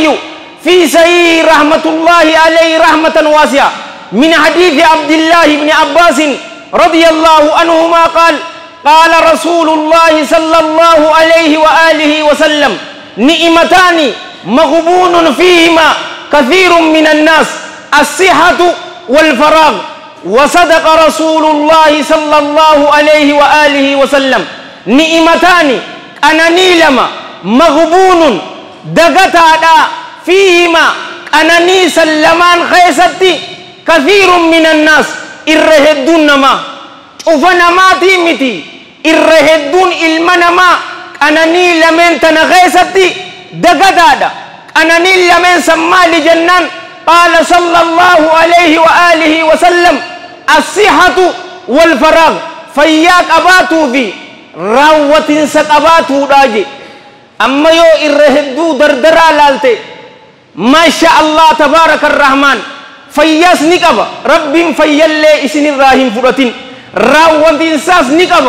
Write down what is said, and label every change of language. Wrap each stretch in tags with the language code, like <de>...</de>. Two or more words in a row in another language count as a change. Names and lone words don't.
<ar>في صحيح رحمة الله عليه رحمة واسعة من حديث عبد الله بن عباس رضي الله عنهما قال قال رسول الله صلى الله عليه وآله وسلم نعمتان مغبون فيهما كثير من الناس الصحة والفراغ وصدق رسول الله صلى الله عليه وآله وسلم</ar> <om>ni'imataani qananii lama maghbuunun dagataadha fiihima qananii san lamaan keessatti</om> <ar>كثير من الناس</ar> <om>irra hedduun namaa cufa namaatii miti irra hedduun ilma namaa qananii lameen tana keessatti dagataadha. qananii lameen san maali jennaan</om> <ar>قال صلى الله عليه وآله وسلم الصحة والفراغ</ar> <om>fayyaa qabaatuu fi raawwatinsa qabaatuudha je. amma yoo irra hedduu dardaraa laalte</om> <ar>ما شاء الله تبارك الرحمن</ar> <om>fayyaas ni qaba rabbiin fayyallee isinirraa hin fudhatin raawwatinsaas ni qaba</om>